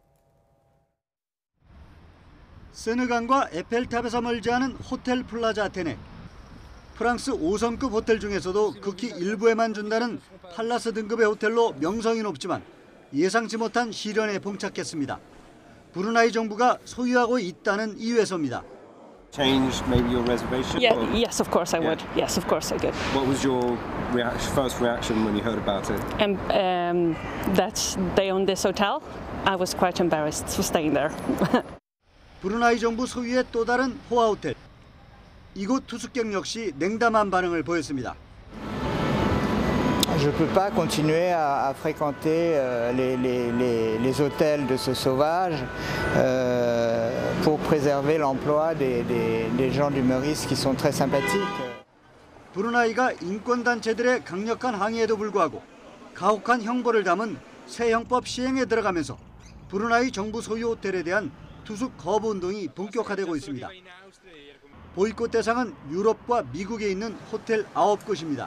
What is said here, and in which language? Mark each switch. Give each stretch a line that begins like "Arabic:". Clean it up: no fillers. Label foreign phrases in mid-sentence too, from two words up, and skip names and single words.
Korean: 세느강과 에펠탑에서 멀지 않은 호텔 플라자 아테네. 프랑스 5성급 호텔 중에서도 극히 일부에만 준다는 팔라스 등급의 호텔로 명성이 높지만 예상치 못한 시련에 봉착했습니다. 브루나이 정부가 소유하고 있다는 이유에서입니다.
English: Change maybe your reservation? Yes, of course I would. Yes, of course I could. What was your first reaction when you heard about it? That they own this hotel. I was quite embarrassed for staying there.
Korean: 브루나이 정부 소유의 또 다른 호화 호텔. 이곳 투숙객 역시 냉담한 반응을 보였습니다.
French: Je ne peux pas continuer à fréquenter les hôtels de ce sauvage pour préserver l'emploi des gens du Meurice qui sont très sympathiques.
Korean: 브루나이가 인권단체들의 강력한 항의에도 불구하고 가혹한 형벌을 담은 새 형법 시행에 들어가면서 브루나이 정부 소유 호텔에 대한 투숙 거부 운동이 본격화되고 있습니다. 보이콧 대상은 유럽과 미국에 있는 호텔 9곳입니다.